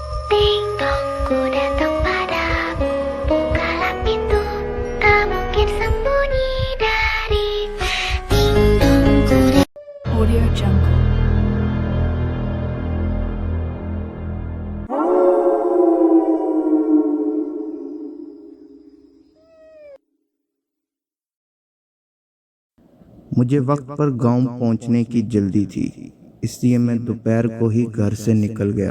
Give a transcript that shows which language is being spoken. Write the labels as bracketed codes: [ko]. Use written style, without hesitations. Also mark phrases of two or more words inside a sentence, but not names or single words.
[id] Ding dong, ku datang padamu. Bukalah pintu, tak mungkin sembunyi dari. Ding dong, ku datang. Audio Jungle. [hi] मुझे वक्त पर गांव पहुंचने की जल्दी थी, इसलिए मैं दोपहर को ही घर से निकल गया।